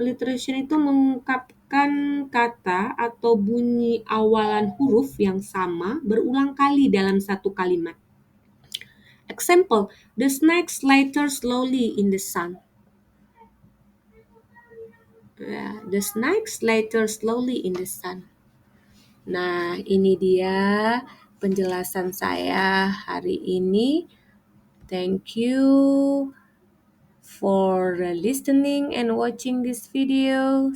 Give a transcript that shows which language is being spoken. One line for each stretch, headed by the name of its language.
Indonesian: Alliteration itu mengungkapkan kata atau bunyi awalan huruf yang sama berulang kali dalam satu kalimat.
English: Example, the snake slithers slowly in the sun. The snake slithers slowly in the sun.
Indonesian: Nah, ini dia penjelasan saya hari ini.
English: Thank you for listening and watching this video.